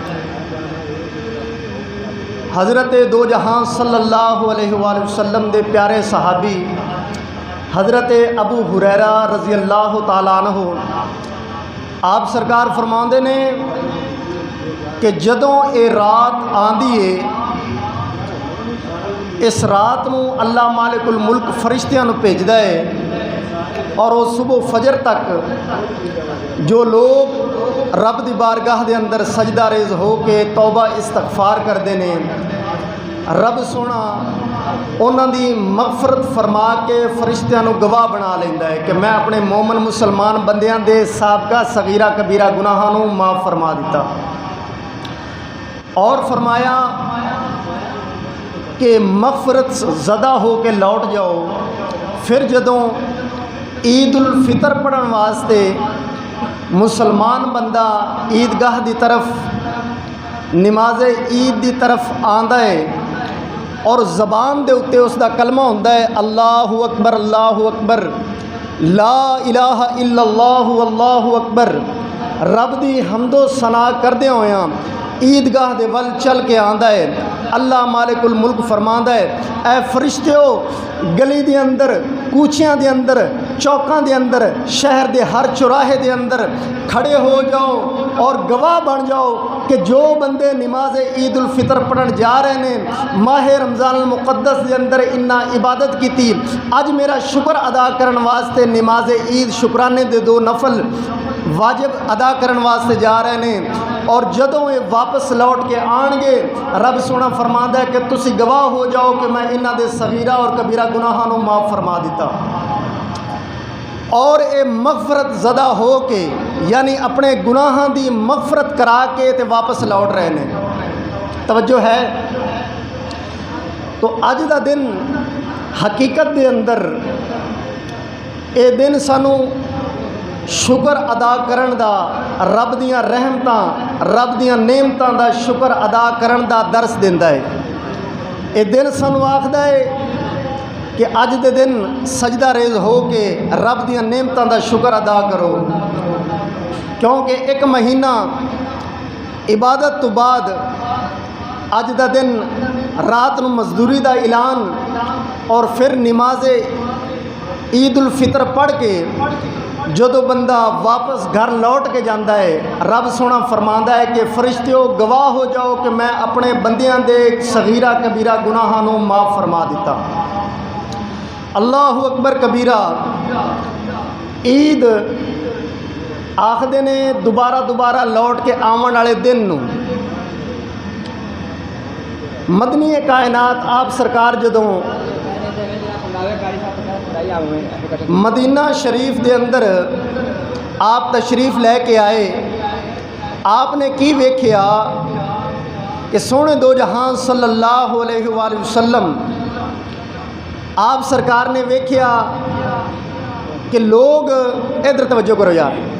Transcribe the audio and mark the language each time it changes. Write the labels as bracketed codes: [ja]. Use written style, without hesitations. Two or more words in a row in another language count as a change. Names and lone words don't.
[pa] حضرت دو جہاں [ar] صلی اللہ علیہ وآلہ وسلم [pa] دے پیارے صحابی حضرت ابو ہریرہ [ar] رضی اللہ تعالیٰ عنہ [pa] آپ سرکار فرماندے نے کہ جدوں اے رات آندی ہے، اس رات نو اللہ [ar] مالک الملک [pa] فرشتیاں نو بھیجدا ہے، اور وہ صبح فجر تک جو لوگ رب دی بارگاہ دے اندر سجدہ ریز ہو کے توبہ استغفار کردے نے، رب سونا انہاں دی مغفرت فرما کے فرشتیاں نو گواہ بنا لیندا ہے کہ میں اپنے مومن مسلمان بندیاں دے سابقہ صغیرہ کبیرہ گناہاں نو معاف فرما دیتا، اور فرمایا کہ مغفرت زدہ ہو کے لوٹ جاؤ۔ پھر جدوں عید الفطر پڑھن واسطے مسلمان بندہ عیدگاہ دی طرف نماز عید دی طرف آندا ہے، اور زبان دے اتے اس دا کلمہ ہوندا ہے [ar] اللہ اکبر اللہ اکبر لا الہ الا اللہ واللہ اکبر، [pa] رب دی حمد و ثنا کردے ہویاں عیدگاہ دے ول چل کے آندا ہے، اللہ [ar] مالک الملک [pa] فرماندا ہے اے فرشتیو گلی دے اندر، کوچیاں دے اندر، چوکاں دے اندر، شہر دے ہر چوراہے دے اندر کھڑے ہو جاؤ اور گواہ بن جاؤ کہ جو بندے نماز عید الفطر پڑھن جا رہے ہیں، ماہ رمضان المقدس دے اندر انہاں عبادت کیتی، اج میرا شکر ادا کرن واسطے نماز عید شکرانے دے 2 نفل واجب ادا کرن واسطے جا رہے ہیں، اور جدوں یہ واپس لوٹ کے آن گے رب سونا فرماندا ہے کہ تسی گواہ ہو جاؤ کہ میں انہاں دے صغیرہ اور کبیرہ گناہاں نو معاف فرما دیتا، اور اے مغفرت زدہ ہو کے یعنی اپنے گناہاں دی مغفرت کرا کے تے واپس لوٹ رہے ہیں۔ توجہ ہے؟ تو اج دا دن حقیقت دے اندر اے دن سانو شکر ادا کرن دا، رب دیاں رحمتاں، رب دیاں نعمتاں دا شکر ادا کرن دا درس دیندا ہے۔ اے دن سانو آکھدا ہے کہ اج دے دن سجدہ ریز ہو کے رب دیاں نعمتاں دا شکر ادا کرو، کیونکہ ایک مہینہ عبادت تو بعد اج دا دن رات نو مزدوری دا اعلان، اور پھر نماز عید الفطر پڑھ کے جدو بندہ واپس گھر لوٹ کے جاندہ ہے، رب سونا فرماندا ہے کہ فرشتیو گواہ ہو جاؤ کہ میں اپنے بندیاں دے صغیرہ کبیرہ گناہاں نو معاف فرما دیتا۔ [ar] اللہ اکبر کبیرہ [pa] عید آخدے نے دوبارہ لوٹ کے آون والے دن نو۔ مدنی کائنات آپ سرکار جدوں مدینہ شریف دے اندر آپ تشریف لے کے آئے، آپ نے کی ویکھیا کہ سونے دو جہاں [ar] صلی اللہ علیہ وآلہ وسلم [pa] آپ سرکار نے ویکھیا کہ لوگ ادھر توجہ کرو یار،